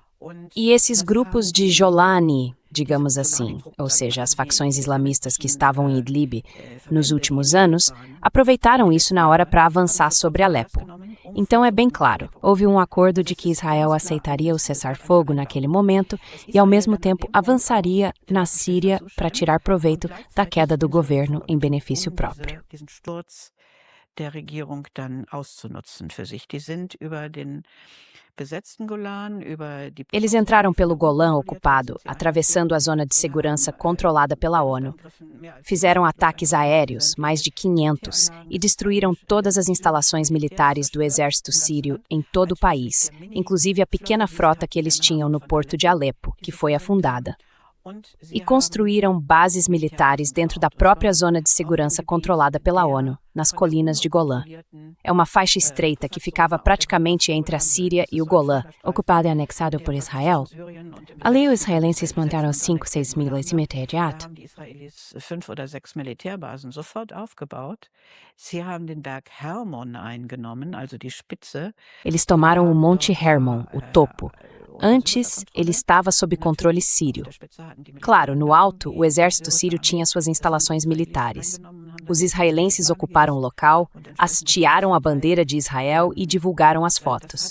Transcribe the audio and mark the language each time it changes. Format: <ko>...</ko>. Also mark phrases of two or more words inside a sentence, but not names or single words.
<pt>E esses grupos de Jolani, digamos assim, ou seja, as facções islamistas que estavam em Idlib nos últimos anos, aproveitaram isso na hora para avançar sobre Alepo. Então é bem claro, houve um acordo de que Israel aceitaria o cessar-fogo naquele momento e ao mesmo tempo avançaria na Síria para tirar proveito da queda do governo em benefício próprio.</pt> <de>Der Regierung dann auszunutzen für sich. Die sind über den besetzten Golan, über die...</de> <pt>Eles entraram pelo Golã ocupado, atravessando a zona de segurança controlada pela ONU. Fizeram ataques aéreos, mais de 500, e destruíram todas as instalações militares do exército sírio em todo o país, inclusive a pequena frota que eles tinham no porto de Alepo, que foi afundada. E construíram bases militares dentro da própria zona de segurança controlada pela ONU, nas colinas de Golã. É uma faixa estreita que ficava praticamente entre a Síria e o Golã, ocupado e anexado por Israel. Ali os israelenses montaram 5, 6 milícias imediato.</pt> <de>Fünf oder sechs Militärbasen sofort aufgebaut. Sie haben den Berg Hermon eingenommen, also die Spitze.</de> <pt>Eles tomaram o Monte Hermon, o topo. Antes, ele estava sob controle sírio. Claro, no alto, o exército sírio tinha suas instalações militares. Os israelenses ocuparam o local, hastearam a bandeira de Israel e divulgaram as fotos.</pt>